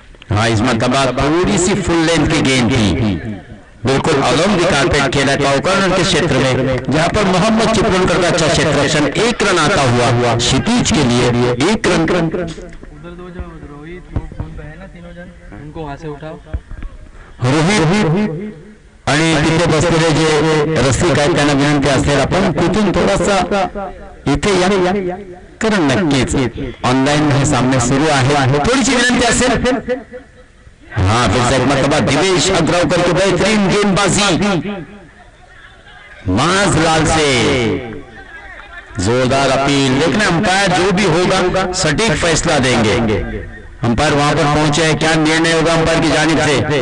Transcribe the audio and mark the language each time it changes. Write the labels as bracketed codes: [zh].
[hi] हाँ, इस मरतबा थोड़ी सी फुल लेंथ की गेंद थी, बिल्कुल अलोंग द कारपेट खेला कॉर्नर के क्षेत्र में, जहां पर मोहम्मद चिपळूणकर का अच्छा क्षेत्ररक्षण, 1 रन आता हुआ क्षितिज के लिए 1 रन। उधर 2 जो रोहित वो फोन पे है ना, 3 जण उनको वहां से उठाओ। [mr] रोहित आणि तिथे बसलेले जे रसिक आहेत त्यांना विनंती असेल आपण तिथून थोडासा इथे या, कारण नक्कीच ऑनलाईन हे सामने सुरू आहे, थोडीशी विनंती असेल। [hi] हाँ, फिर से एक मरतबा दिवेश अग्रवकर की बेहतरीन गेंदबाजी, माजलाल से जोरदार अपील। देखना अंपायर जो भी होगा सटीक फैसला देंगे। अंपायर वहां पर पहुंचे हैं, क्या निर्णय होगा अंपायर की जानिब से?